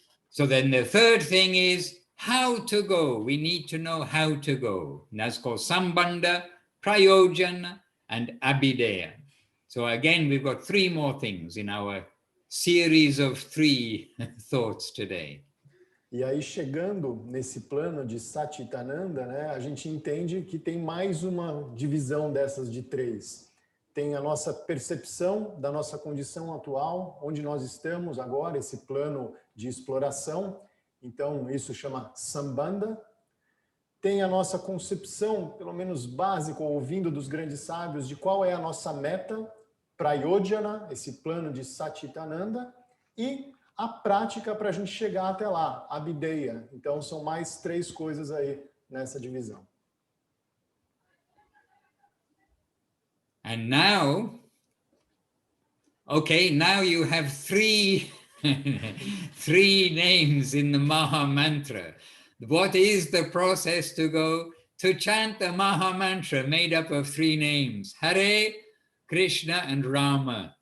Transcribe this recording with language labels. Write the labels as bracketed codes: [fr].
[en] So then the third thing is how to go. We need to know how to go. And that's called Sambandha, Prayojana, and Abhideya. So again, we've got three more things in our series of three thoughts today. [pt] E aí, chegando nesse plano de Satchitananda, né, a gente entende que tem mais uma divisão dessas de três. Tem a nossa percepção da nossa condição atual, onde nós estamos agora, esse plano de exploração. Então, isso chama Sambandha. Tem a nossa concepção, pelo menos básica, ouvindo dos grandes sábios, de qual é a nossa meta, Prayojana, esse plano de Satchitananda, e a prática para a gente chegar até lá, Abhideya. Então, são mais três coisas aí nessa divisão. [en] And now, okay, now you have three names in the Maha Mantra. What is the process to go? To chant the Maha Mantra made up of three names, Hare, Krishna, and Rama.